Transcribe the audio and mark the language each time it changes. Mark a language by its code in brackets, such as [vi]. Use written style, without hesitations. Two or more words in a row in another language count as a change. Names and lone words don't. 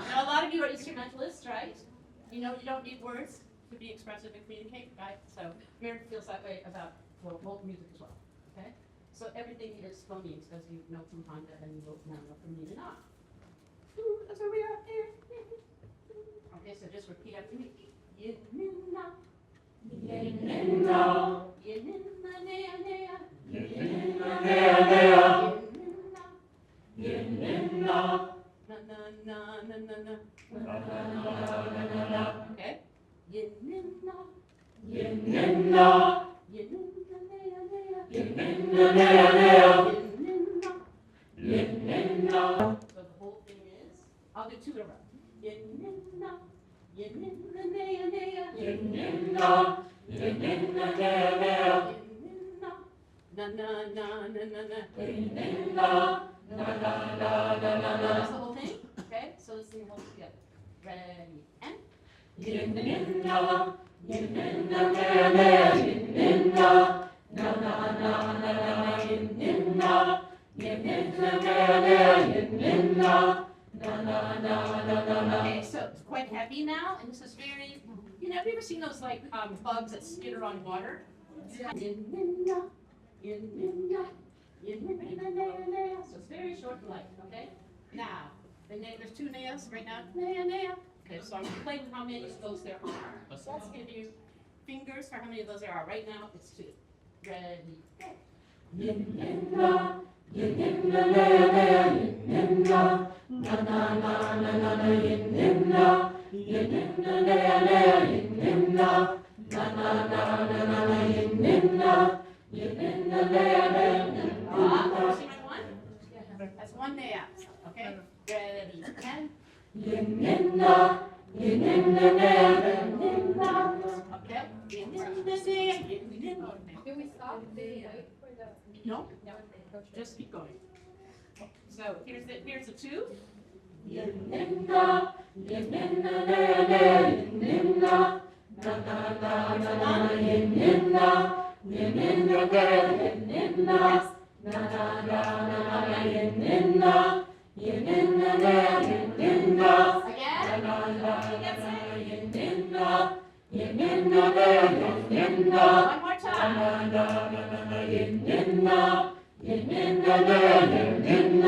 [en] Now, a lot of you are instrumentalists, right? You know you don't need words to be expressive and communicate, right? So Meredith feels that way about world music as well, okay? So everything is phonemes, as you know from Honda, and you will now know from me and not. That's where we are here. Okay, so just repeat after me. Yin, nin, na. Yin, nin, na. Yin, nin, na, nea, nea. Yin, nin, na, nea, nea. Yin, nin, na. Na, na, na, na, na, na. Na, na, na, na, na, na. Okay? Yin, nin, na. Yin, nin, na. Yin, nin, na, nea, nea. Yin, nin, na, nea, nea. Yin, nin, na. I'll do two in a row. Yin-nin-na, yin-nin-na-na-na, Yin-nin-na, yin-nin-na-na-na, na-na-na-na-na-na. yin-nin-na, na-na-na-na-na-na. That's the whole thing. Okay, so let's sing it all together. Ready, and Yin-nin-na, yin-nin-na-na-na, yin-nin-na, na-na-na-na-na-na, yin-nin-na, yin-nin-na-na-na, yin-nin-na, na-na-na-na-na-na. okay, so it's quite heavy now, and this is very, have you ever seen those like bugs that skitter on water? Yin-nin-na, yin-nin-na, yin-nin-na-na-na. So it's very short and light, okay? Now, there's two nails right now. Na-na. Okay, so I'm going to play with how many of those there are. So let's give you fingers for how many of those there are. Right now, it's two. Ready, go. Yin-nin-na, yin-nin-na-na-na, yin-nin-na, na-na-na-na-na-na, yin-nin-na, yin-nin-na-na-na, yin-nin-na, na-na-na-na-na-na, yin-nin-na, yin-nin-na-na-na, See my one? That's one nail. Okay? Ready, and yin-nin-na, yin-nin-na-na, yin-nin-na. okay. Yin-nin-na-na, yin-nin-na. Do we stop? No, just keep going. So here's the two. Yin-nin-na, yin-nin-na-na-na, yin-nin-na, na-na-na-na-na, yin-nin-na, yin-nin-na-na, yin-nin-na, na-na-na-na-na, yin-nin-na, yin-nin-na-na, yin-nin-na, Again. na-na-na-na-na, yin-nin-na, yin-nin-na-na, yin-nin-na, One more time. na-na-na-na-na, yin-nin-na, yin-nin-na-na, yin-nin-na.